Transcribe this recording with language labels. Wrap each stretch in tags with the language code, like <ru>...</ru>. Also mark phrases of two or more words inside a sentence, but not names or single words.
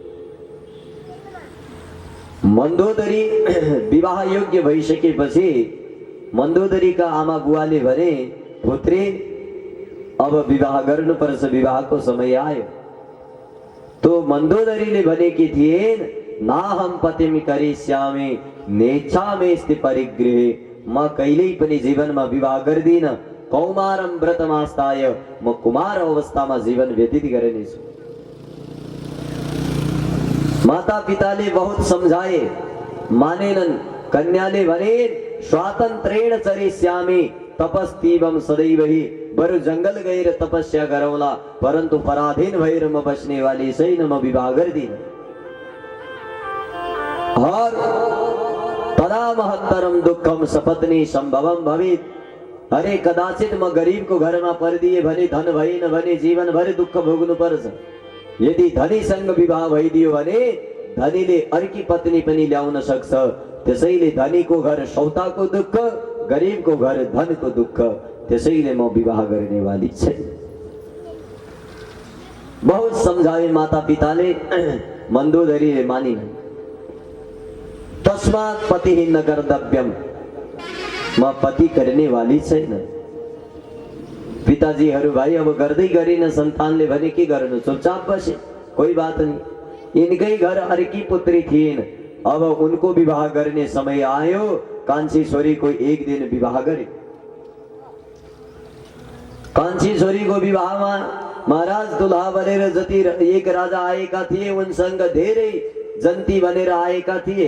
<ne>मन्दोदरी विवाह योग्य भइसकेपछि मन्दोदरीका आमा बुवाले भने, पुत्री अब विवाह गर्नुपर्छ, विवाहको समय आयो। तो मन्दोदरीले भनेकी थिइन्,</ne> <sa>नाहम पतिम करिष्यामि नेच्छामेस्ति परिगृहे।</sa> <ne>म कहिल्यै पनि जीवनमा विवाह गर्दिन।</ne> <sa>कौमारम व्रतमास्ताय,</sa> <ne>म कुमार अवस्थामा जीवन व्यतीत गर्नेछु। माता पिताले</ne> <hi>बहुत समझाए,</hi> <ne>मानेनन्। कन्याले भने,</ne> <sa>स्वातन्त्रेण चरिष्यामि तपस्तीवम सदैवहि।</sa> <ne>बरु जंगल गएर तपस्या गरौला, परन्तु पराधीन भएर म बस्ने वाली छैन, म विवाह गर्दिन।</ne> <sa>और तदा महत्तरम दुःखम सपत्नी सम्भवम भवेत्।</sa> <ne>अरे कदाचित म गरीबको घरमा परिदिए भने, धन भएन भने जीवनभर दुःख भोग्नु पर्छ। यदि धनीसँग विवाह भइदियो भने धनीले अर्की पत्नी पनि ल्याउन सक्छ। त्यसैले धनीको घर सौताको दुःख, गरीबको घर धनको दुःख। त्यसैले म विवाह गर्ने वाली छैन।</ne> <hi>बहुत समझाए</hi> <ne>माता पिताले, मन्दोदरीले मानिन्।</ne> <sa>तस्मात् पति न कर्तव्यम,</sa> <ne>म पति</ne> <hi>करने वाली</hi> <ne>छैन। पिताजीहरू भाइ अब गर्दै गरिन। सन्तानले भने के गर्नु, चुपचाप बसे,</ne> <hi>कोई बात नहीं।</hi> <ne>इनकै घर अर्की पुत्री थिइन्। अब उनको विवाह गर्ने समय आयो। कान्छी छोरीको एक दिन विवाह गरे। कान्छी छोरीको विवाहमा महाराज दुल्हा बनेर जति एक राजा आएका थिए, उनसँग धेरै जन्ती बनेर आएका थिए।</ne>